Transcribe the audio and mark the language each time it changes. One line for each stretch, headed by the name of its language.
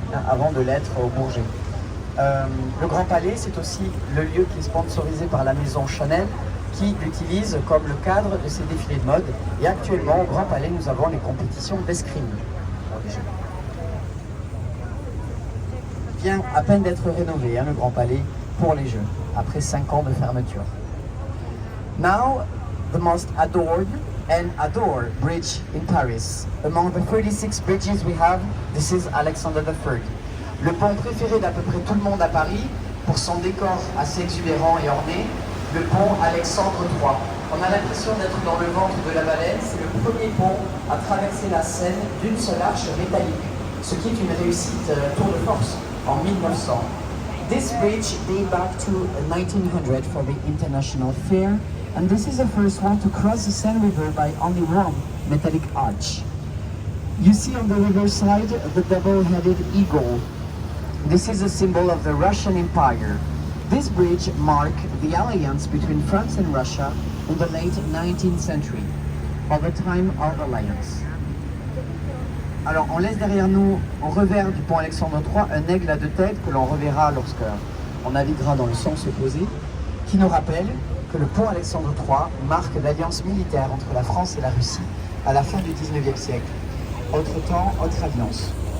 French: avant de l'être au Bourget. Le Grand Palais, c'est aussi le lieu qui est sponsorisé par la maison Chanel, qui l'utilise comme le cadre de ses défilés de mode. Et actuellement, au Grand Palais, nous avons les compétitions d'escrime pour les Jeux. Il vient à peine d'être rénové, le Grand Palais, pour les Jeux, après 5 ans de fermeture.
English: Now, the most adored and adored bridge in Paris. Among the 36 bridges we have, this is Alexander III.
French: Le pont préféré d'à peu près tout le monde à Paris, pour son décor assez exubérant et orné, le pont Alexandre III. On a l'impression d'être dans le ventre de la baleine. C'est le premier pont à traverser la Seine d'une seule arche métallique, ce qui est une réussite tour de force en 1900.
English: This bridge dates back to 1900 for the International Fair, and this is the first one to cross the Seine River by only one metallic arch. You see on the river side the double-headed eagle. This is a symbol of the Russian Empire. This bridge marked the alliance between France and Russia in the late 19th century, or the time of alliance.
French: Alors, on laisse derrière nous, au revers du pont Alexandre III, un aigle à 2 têtes que l'on reverra lorsque on naviguera dans le sens opposé, qui nous rappelle que le pont Alexandre III marque l'alliance militaire entre la France et la Russie à la fin du 19e siècle. Autre temps, autre alliance.